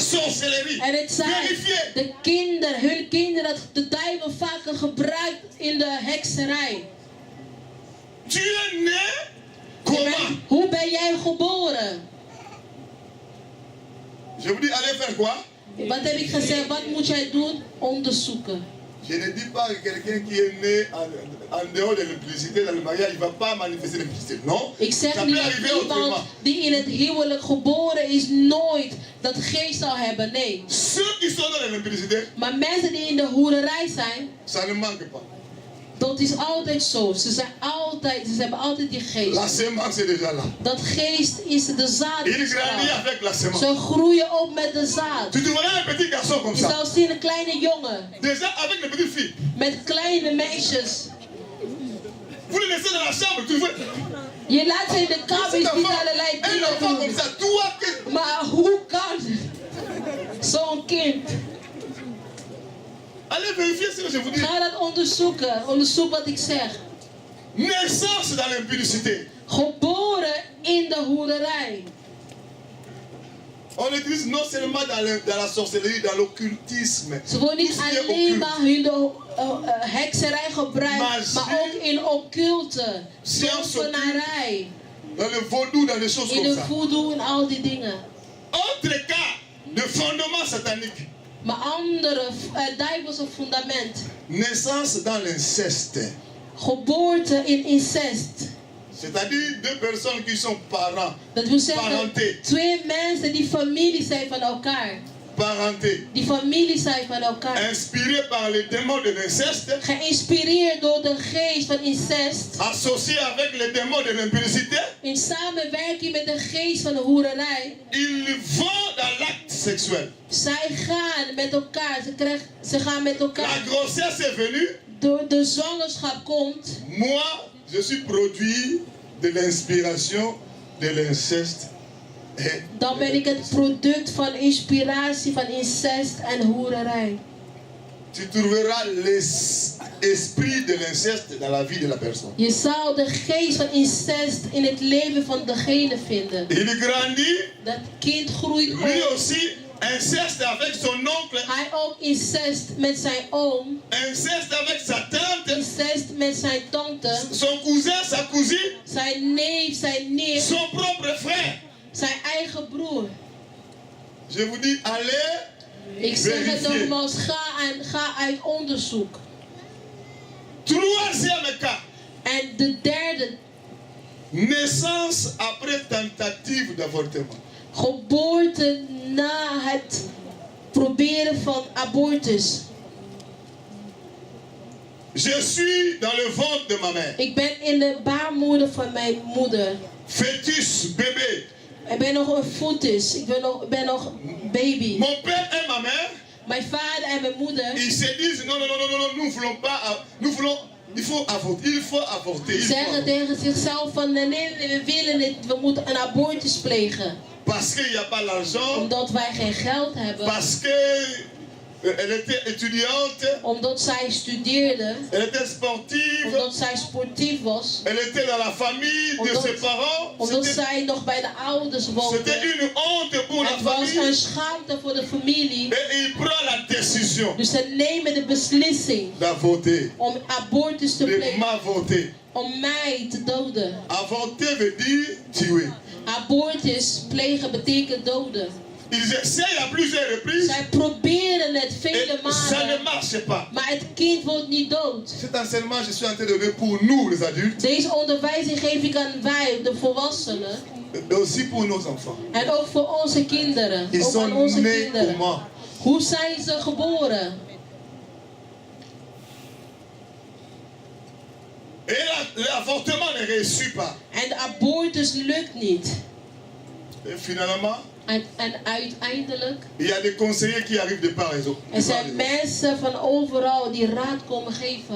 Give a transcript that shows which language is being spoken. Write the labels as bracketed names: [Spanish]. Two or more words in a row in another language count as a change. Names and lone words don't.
[French] sorcellerie. [Dutch] En het zijn hun kinderen dat de duivel vaker gebruikt in de hekserij. [French] Tu es né comment? [Dutch] Hoe ben jij geboren? [French] Je vous dis, allez faire quoi? [Dutch] Wat heb ik gezegd? Wat moet jij doen? Onderzoeken. [French] Je ne dis pas que quelqu'un qui est né en dehors de l'implicité dans le mariage, il ne va pas manifester l'implicité. Non. [Dutch] Ik zeg [French] Ça [Dutch] niet [French] peut [Dutch] dat [French] arriver autrement. [Dutch] iemand die in het huwelijk geboren is nooit dat geest zal hebben. Nee. [French] Ceux qui sont dans l'implicité, [Dutch] Maar mensen die in de hoererij zijn, [French] ça ne manque pas. [Dutch] dat is altijd zo. Ze hebben altijd die geest. [French] La sémence est déjà là. [Dutch] Dat geest is de zaad. [French] Il grandit avec la sémence. [Dutch] Ze groeien op met de zaad. [French] Tu trouveras un petit garçon comme [Dutch] Je [French] ça. [Dutch] zal zien een kleine jongen. [French] Déjà avec les petites filles. [Dutch] Met kleine meisjes. [French] Vous les laissez dans la chambre, tu vois. [Dutch] Je laat ze in de kamer niet allerlei [French] Un [Dutch] dingen [French] enfant comme [Dutch] doen. [French] ça, toi que... [Dutch] Maar hoe kan zo'n kind? [French] Allez vérifier ce que je vous dis. [Dutch] Ga dat onderzoeken. Onderzoek wat ik zeg. [French] Naissance dans l'impudicité. [Dutch] Geboren in de hoererij. [French] On utilise non seulement dans la sorcellerie, dans l'occultisme. [Dutch] Ze worden niet alleen maar in de hekserij gebruikt, maar ook in occulte, tovenarij, [French] dans le vaudou, dans les choses [Dutch] in [French] comme [Dutch] de [French] ça. [Dutch] voodoo en al die dingen. [French] Autre cas de fondement satanique. [Dutch] Maar andere duivelse fundament. [French] Naissance dans l'inceste. [Dutch] Geboorte in incest. [French] C'est-à-dire deux personnes qui sont parents. [Dutch] Dat wil zeggen, [French] Parenté. [Dutch] twee mensen die familie zijn van elkaar. [French] Parenté. [Dutch] Die familie zijn van elkaar. [French] Inspirés par les démons de l'inceste. [Dutch] Geïnspireerd door de geest van incest. [French] Associés avec les démons de l'impudicité. [Dutch] In samenwerking met de geest van de hoererij. [French] Ils vont dans l'acte sexuel. [Dutch] Zij gaan met elkaar. Ze gaan met elkaar. [French] La grossesse est venue. [Dutch] Door de zwangerschap komt. [French] Moi, je suis produit de l'inspiration de l'inceste. [Dutch] Dan ben ik het product van inspiratie van incest en hoererij. [French] Tu trouveras l'esprit de l'inceste dans la vie de la personne. [Dutch] Je zal de geest van incest in het leven van degene vinden. [French] Il grandit. [Dutch] Dat kind groeit op. [French] Lui aussi, inceste avec son oncle. [Dutch] Hij ook incest met zijn oom. [French] Inceste avec sa tante. [Dutch] Incest met zijn tante. [French] Son cousin, sa cousine. [Dutch] Zijn neef, zijn nicht. [French] Son propre frère. [Dutch] Zijn eigen broer. [French] Je vous dis, allez. [Dutch] Ik zeg het nogmaals, ga uit onderzoek. [French] Troisième cas. [Dutch] En de derde. [French] Naissance après tentative d'avortement. [Dutch] Geboorte na het proberen van abortus. [French] Je suis dans le ventre de ma mère. [Dutch] Ik ben in de baarmoeder van mijn moeder. [French] Fœtus, bébé. [Dutch] Ik ben nog een foetus. Ik ben nog baby. [French] Mon père et ma mère. [Dutch] Mijn vader en mijn moeder. [French] Ils se disent non, nous voulons pas, nous voulons, il faut avorter. [Dutch] Ze zeggen tegen zichzelf van nee, we willen het, we moeten een abortus plegen. [French] Parce qu'il n'y a pas l'argent. [Dutch] Omdat wij geen geld hebben. [French] Parce que elle était étudiante. [Dutch] Omdat zij studeerde. [French] Elle était sportive. [Dutch] Omdat zij sportief was. [French] Elle était dans la famille de ses parents. [Dutch] Omdat zij nog bij de ouders woonde. [French] C'était une honte pour la famille. [Dutch] Het was een schaamte voor de familie. [French] Et il prend la décision. [Dutch] Dus ze nemen de beslissing. [French] D'avorter. [Dutch] Om abortus te plegen. [French] De m'avorter. [Dutch] Om mij te doden. [French] Avorter veut dire tuer. [Dutch] Abortus plegen betekent doden. [French] Ils essayent à plusieurs reprises. [Dutch] Zij proberen het vele malen. [French] Ça ne marche pas. [Dutch] Maar het kind wordt niet dood. [French] Cet enseignement, je suis en train de donner pour nous, les adultes. [Dutch] Deze onderwijzing geef ik aan wij, de volwassenen. [French] Et aussi pour nos enfants. [Dutch] En ook voor onze kinderen. [French] Ils [Dutch] ook aan [French] sont [Dutch] onze [French] nés [Dutch] kinderen. [French] comment? [Dutch] Hoe zijn ze geboren? [French] Et l'avortement ne réussit pas. [Dutch] En de abortus lukt niet. [French] Et finalement, [Dutch] En uiteindelijk. [French] il y a des conseillers qui arrivent de part et d'autre. [Dutch] Er zijn mensen van overal die raad komen geven.